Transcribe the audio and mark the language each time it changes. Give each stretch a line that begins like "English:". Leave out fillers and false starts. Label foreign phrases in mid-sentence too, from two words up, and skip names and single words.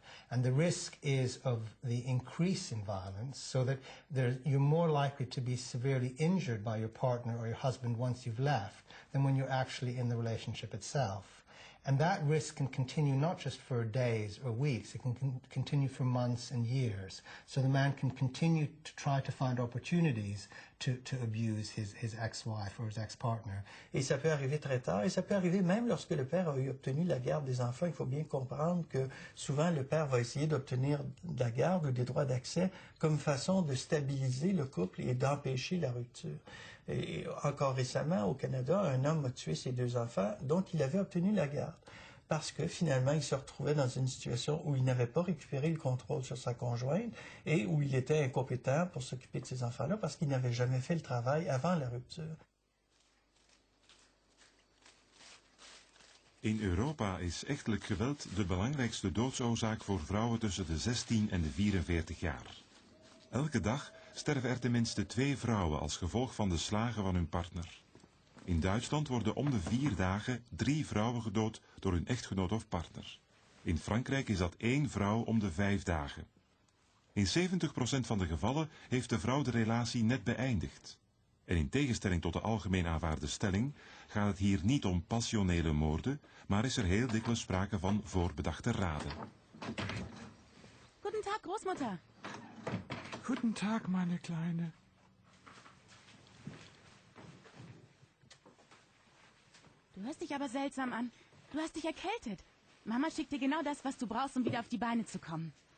English: And the risk is of the increase in violence, so that you're more likely to be severely injured by your partner or your husband once you've left than when you're actually in the relationship itself. And that risk can continue not just for days or weeks, it can continue for months and years. So the man can continue to try to find opportunities to abuse his ex-wife or his ex-partner.
French: Et ça peut arriver très tard, et ça peut arriver même lorsque le père a obtenu la garde des enfants. Il faut bien comprendre que souvent le père va essayer d'obtenir de la garde ou des droits d'accès comme façon de stabiliser le couple et d'empêcher la rupture. Et encore récemment, au Canada, un homme a tué ses 2 enfants dont il avait obtenu la garde, parce que finalement, il se retrouvait dans une situation où il n'avait pas récupéré le contrôle sur sa conjointe et où il était incompétent pour s'occuper de ces enfants-là parce qu'il n'avait jamais fait le travail avant la rupture.
Dutch: In Europa is echtelijk geweld de belangrijkste doodsoorzaak voor vrouwen tussen de 16 en de 44 jaar. Elke dag sterven er tenminste 2 vrouwen als gevolg van de slagen van hun partner. In Duitsland worden om de 4 dagen 3 vrouwen gedood door hun echtgenoot of partner. In Frankrijk is dat 1 vrouw om de 5 dagen. In 70% van de gevallen heeft de vrouw de relatie net beëindigd. En in tegenstelling tot de algemeen aanvaarde stelling gaat het hier niet om passionele moorden, maar is er heel dikwijls sprake van voorbedachte raden.
German: Guten Tag, Großmutter. Guten Tag, meine Kleine. Du hörst dich aber seltsam an. Du hast dich erkältet. Mama schickt dir genau das, was du brauchst, um wieder auf die Beine zu kommen.